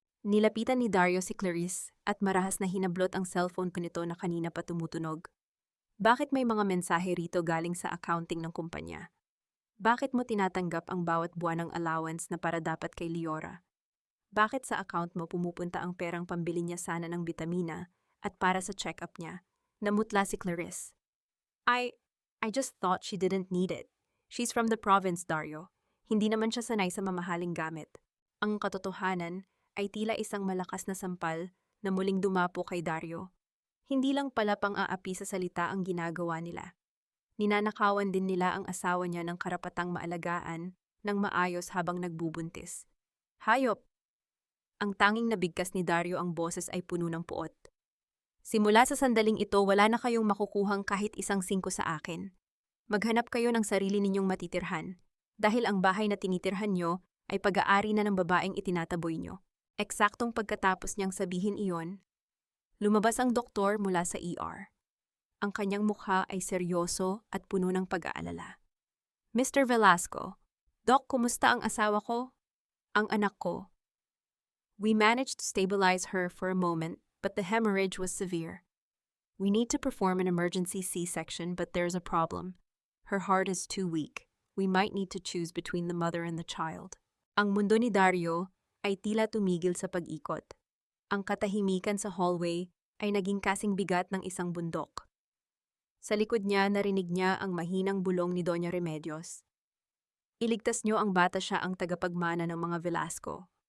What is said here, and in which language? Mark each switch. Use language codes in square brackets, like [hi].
[tl] Nilapitan ni Dario si Clarice at marahas na hinablot ang cellphone ko nito na kanina pa tumutunog. Bakit may mga mensahe rito galing sa accounting ng kumpanya? Bakit mo tinatanggap ang bawat buwan ng allowance na para dapat kay Leora? Bakit sa account mo pumupunta ang perang pambili niya sana ng bitamina at para sa check-up niya? Namutla si Clarice. [en] I just thought she didn't need it. She's from the province, Dario. [tl] Hindi naman siya sanay sa mamahaling gamit. Ang katotohanan ay tila isang malakas na sampal na muling dumapo kay Dario. Hindi lang pala pang-aapi sa salita ang ginagawa nila. Ninanakawan din nila ang asawa niya ng karapatang maalagaan ng maayos habang nagbubuntis. Hayop! Ang tanging nabigkas ni Dario ang boses ay puno ng puot. Simula sa sandaling ito, wala na kayong makukuhang kahit isang singko sa akin. Maghanap kayo ng sarili ninyong matitirhan, dahil ang bahay na tinitirhan nyo ay pag-aari na ng babaeng itinataboy nyo. Eksaktong pagkatapos niyang sabihin iyon, lumabas ang doktor mula sa ER. Ang kanyang mukha ay seryoso at puno ng pag-aalala. Mr. Velasco, Doc, kumusta ang asawa ko? Ang anak ko. [en] We managed to stabilize her for a moment, but the hemorrhage was severe. We need to perform an emergency C-section, but there's a problem. Her heart is too weak. We might need to choose between the mother and the child. [tl] Ang mundo ni Dario ay tila tumigil sa pag-ikot. Ang katahimikan sa hallway ay naging kasing bigat ng isang bundok. Sa likod niya, narinig niya ang mahinang bulong ni Doña Remedios. Iligtas niyo ang bata, siya ang tagapagmana ng mga Velasco.